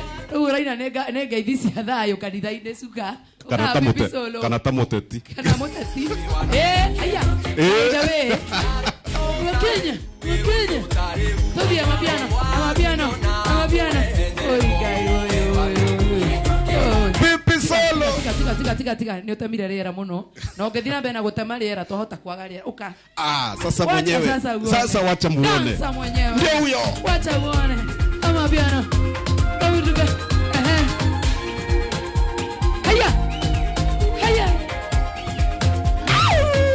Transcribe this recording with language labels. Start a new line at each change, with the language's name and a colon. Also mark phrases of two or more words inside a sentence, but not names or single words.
Kikuyu: Rĩu ũraina nĩ nga-, nĩ ngeithi cia thayũ kanitha-inĩ, cuka. Kana Ũkaha ta Pipi mũte-, Solo. kana ta mũteti. Kana mũteti. Eh, aya. Eh. Anja we. Wakenya, Wakenya. Tũthiĩ amapiano, amapiano, amapiano. Oi, Ngai, oi, oi, oi, oi. Oi. Pipi Solo. Tiga, tiga, tiga, tiga, tiga. Nĩ ũtemire rĩera mũno. Na ũngĩthiĩ na mbere na gũtema rĩera, twahota kwaga rĩera. Ũka.
Swahili: Ah, sasa Wacha mwenyewe. sasa uone. Sasa wacha muone. Dansa mwenyewe. Ndio huyo. Wacha uone. Amapiano. Ehe. Haya. Haya. Au.